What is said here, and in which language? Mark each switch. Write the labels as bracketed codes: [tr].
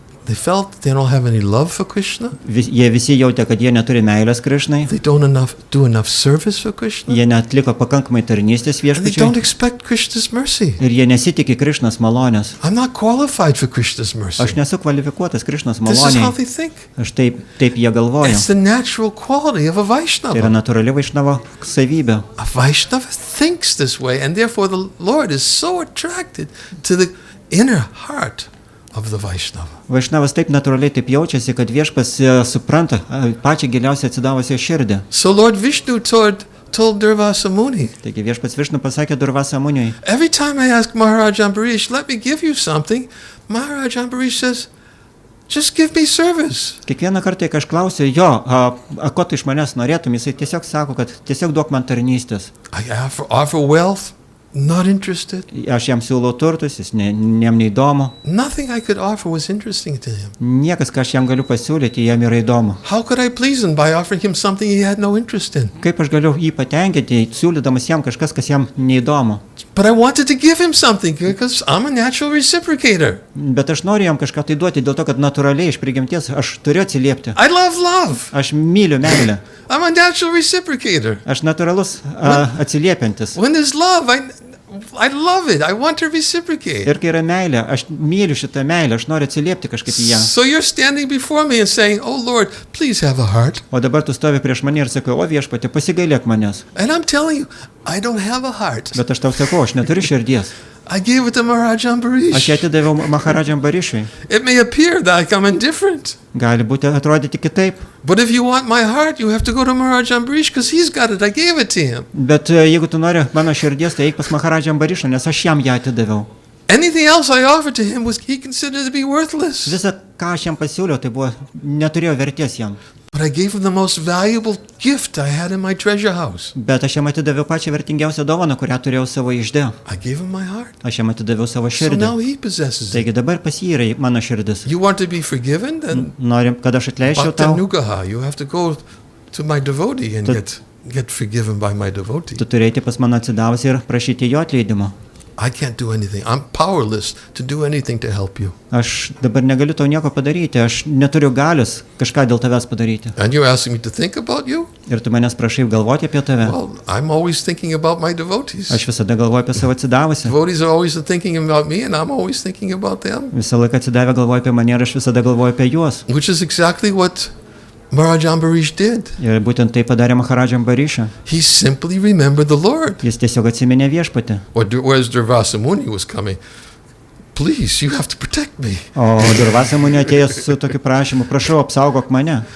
[en] they felt they don't have any love for Krishna. [lt] Jie visi jautė, kad jie neturi meilės Krišnai, [en] They don't do enough service for Krishna. [lt] jie netliko pakankamai tarnystės [en] And they don't [lt] viešpačiui [en] expect Krishna's mercy. [lt] ir jie nesitikė Krišnos malonės. [en] I'm not qualified for Krishna's mercy. [lt] Aš nesu kvalifikuotas Krišnos [en] This is how [lt] maloniai. [en] they think. [lt] Aš taip jie galvoja. [en] It's the natural quality of a [lt] Tai yra [en] Vaishnava. [lt] natūrali vaišnavo savybė. [en] A Vaishnava thinks this way, and therefore the Lord is so attracted to the inner heart of the Vaishnava. [lt] Vaišnavas taip natūraliai taip jaučiasi, kad viešpas supranta pačią giliausią atsidavusią širdį. [en] So Lord Vishnu told Durvasa Muni, [lt] Taigi viešpats Višnu pasakė Durvasa Muniui, [en] every time I ask Maharaj Ambarish, let me give you something, Maharaj Ambarish says, just give me service. [lt] kiekvieną kartą, kai aš klausiu jo, ko tu iš manęs norėtum, jisai tiesiog sako, kad tiesiog duok man tarnystės. [en] I offer wealth, not interested. [lt] Aš jam siūlau turtus, jam neįdomu. [en] Nothing I could offer was interesting to him. [lt] Niekas, ką aš jam galiu pasiūlyti, jam yra įdomu. [en] How could I please him by offering him something he had no interest in? [lt] Kaip aš galiu jį patenkinti, siūlydamas jam kažkas, kas jam neįdomu. [en] But I wanted to give him something because I'm a natural reciprocator. [lt] Bet aš noriu jam kažką tai duoti dėl to, kad natūraliai iš prigimties aš turiu atsiliepti. [en] I love love. [lt] Aš myliu meilę. [en] I'm a natural reciprocator. [lt] Aš natūralus atsiliepiantis. [en] When there's love, I love it. I want to reciprocate. [lt] Ir kai yra meilė, aš myliu šitą meilę, aš noriu atsiliepti kažkaip į ją. [en] So you're standing before me and saying, oh Lord, please have a heart. [lt] O dabar tu stovi prieš mane ir sakai, o viešpatie, pasigailėk manęs. [en] And I'm telling you, I don't have a heart. [lt] Bet aš tau sakau, aš neturiu širdies. [en] I gave it to Maharaj Ambarish. [lt] ją atidaviau Maharadžam Barišui. [en] It may appear that I'm indifferent. [lt] Gali būti atrodyti kitaip. [en] But if you want my heart, you have to go to Maharaj Ambarish because he's got it. I gave it to him. [lt] Bet jeigu tu nori mano širdies, tai eik pas Maharadžam Barišą, nes aš jam ją atidaviau. [en] Anything else I offered to him was he considered to be worthless. [lt] Visa, ką aš jam pasiūliau, tai buvo, neturėjo vertės jam. [en] But I gave him the most valuable gift I had in my treasure house. [lt] Bet aš jam atidaviau pačią vertingiausią dovaną, kurią turėjau savo ižde. [en] I gave him my heart. [lt] Aš jam atidaviau savo [en] So [lt] širdį. [en] now he possesses it. [lt] Taigi dabar pas jį yra mano širdis. [en] You want to be forgiven? Then [lt] Norim, kad aš atleisčiau tau. [sa] Bhaktanugaha. [en] You have to go to my devotee and get forgiven by my devotee. [lt] Tu turėti pas mano atsidavusi ir prašyti jo atleidimo. [en] I can't do anything. I'm powerless to do anything to help you. [lt] Aš dabar negaliu tau nieko padaryti. Aš neturiu galios kažką dėl tavęs padaryti. [en] And you're asking me to think about you? [lt] Ir tu manęs prašai galvoti apie tave. [en] Well, I'm always thinking about my devotees. [lt] Aš visada galvoju apie savo atsidavusi. [en] Devotees are always thinking about me and I'm always thinking about them. [lt] Visą laiką atsidavę galvoju apie mane ir aš visada galvoju apie juos. [en] Which is exactly what Maharaj Ambarish did. [lt] Ir būtent tai padarė Maharadžam Barišą. [en] He simply remembered the Lord. [lt] Jis tiesiog atsiminė viešpatį. [en] Whereas Durvasa Muni was coming, please, you have to protect me. [lt] O Durvasa Muni atėjo su tokiu prašymu, prašau, apsaugok mane.